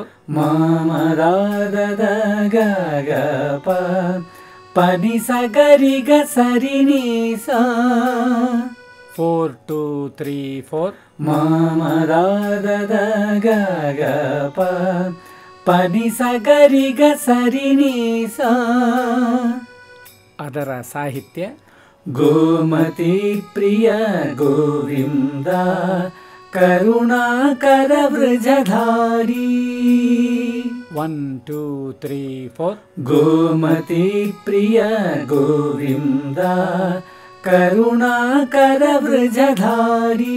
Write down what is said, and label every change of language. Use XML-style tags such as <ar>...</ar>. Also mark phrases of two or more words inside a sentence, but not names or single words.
<kn>ಮಾಮದಾದದ ಗಗ ಪನಿ ಸಗರಿ ಗ ಸರಿ ನೀ ಸ 4 2 3 4 ಮಾಮದಾದದ ಗಗ ಪನಿ ಸಗರಿ ಗ ಸರಿ ನೀ ಸ ಅದರ ಸಾಹಿತ್ಯ</kn> <sa>ಗೋಮತಿ ಪ್ರಿಯ ಗೋವಿಂದ ಕರುಣಾಕರ ವೃಜಧಾರಿ</sa> <kn>1 2 3 4</kn> <sa>ಗೋಮತಿ ಪ್ರಿಯ ಗೋವಿಂದ ಕರುಣಾಕರ ವೃಜಧಾರಿ</sa>